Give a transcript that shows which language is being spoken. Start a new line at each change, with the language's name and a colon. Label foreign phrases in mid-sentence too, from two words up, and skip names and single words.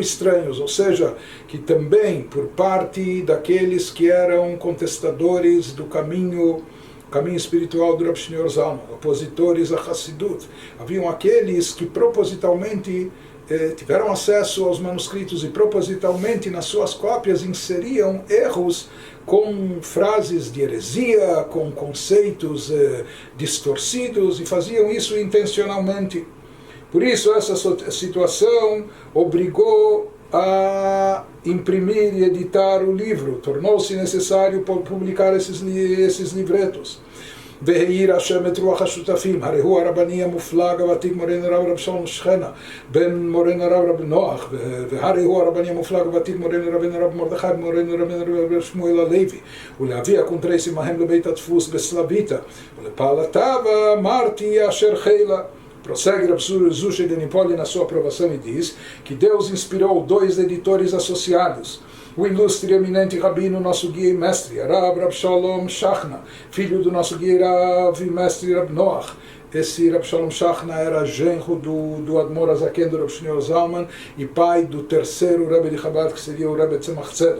Portuguese: estranhos, ou seja, que também por parte daqueles que eram contestadores do caminho espiritual do Rav Shneur Zalman, opositores a Hassidut, haviam aqueles que propositalmente tiveram acesso aos manuscritos e propositalmente nas suas cópias inseriam erros com frases de heresia, com conceitos distorcidos, e faziam isso intencionalmente. Por isso essa situação obrigou a imprimir e editar o livro, tornou-se necessário publicar esses livretos.
Hebrew: והאיר השם את רוח השותפים, הרי הוא הרבני המופלג הוותיק מורנו רב שלום שכנה, בן מורנו רב נוח, והרי הוא הרבני המופלג הוותיק מורנו רב מרדכי, מורנו רב שמואל הלוי, ולהביא הקונטרסים ההם לבית הדפוס בסלביתה, ולפעלתיו אמרתי אשר חילה.
Portuguese: Prossegue Rav Zusha de Nipoli na sua aprovação e diz que Deus inspirou 2 editores associados, o ilustre e eminente rabino, nosso guia e mestre, Rav Shalom Shachna, filho do nosso guia Rav e mestre Rav Noach. Esse Rav Shalom Shachna era genro do Admor Azaken do Rav Shneur Zalman e pai do terceiro Rebbe de Chabad, que seria o Rebbe Tzemach Tzedek.